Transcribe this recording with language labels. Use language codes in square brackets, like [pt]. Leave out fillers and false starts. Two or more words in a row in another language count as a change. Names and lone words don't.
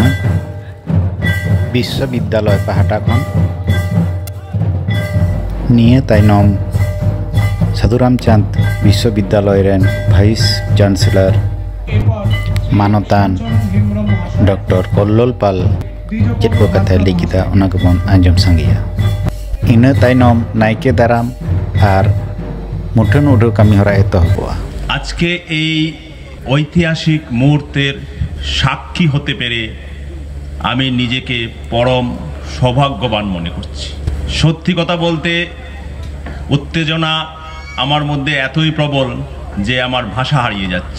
[sat] ᱵᱤᱥᱥᱚᱵᱤᱫᱽᱫᱟᱞᱚᱭ ᱯᱟᱦᱴᱟ ᱠᱷᱚᱱ ᱱᱤᱭᱟᱹ ᱛᱟᱭᱱᱚᱢ ᱥᱟᱹᱫᱷᱩ ᱨᱟᱢᱪᱟᱸᱫᱽ ᱵᱤᱥᱥᱚᱵᱤᱫᱽᱫᱟᱞᱚᱭ ᱨᱮᱱ ᱵᱷᱟᱭᱤᱥ ᱪᱟᱱᱥᱮᱞᱚᱨ ᱢᱟᱱᱚᱛᱟᱱ ᱰᱚᱠᱴᱚᱨ ᱠᱚল্ᱞᱚᱞ ᱯᱟᱞ ᱪᱮᱫ ᱠᱚ ᱠᱟᱛᱷᱟᱭ ᱞᱟᱹᱭ ᱠᱮᱫᱟ ᱚᱱᱟ ᱜᱮᱵᱚᱱ ᱟᱸᱡᱚᱢ ᱥᱟᱸᱜᱮᱭᱟ। ᱤᱱᱟᱹ ᱛᱟᱭᱱᱚᱢ ᱱᱟᱭᱠᱮ ᱫᱟᱨᱟᱢ আর মুঠোন উঠো কামি হরা এতহবয়া। [bn] আজকে এই ঐতিহাসিক মুহূর্তের সাক্ষী হতে পেরে আমি নিজেকে পরম সৌভাগ্যবান মনে করছি। সত্যি কথা বলতে উত্তেজনা আমার মধ্যে এতই প্রবল যে আমার ভাষা হারিয়ে যাচ্ছে।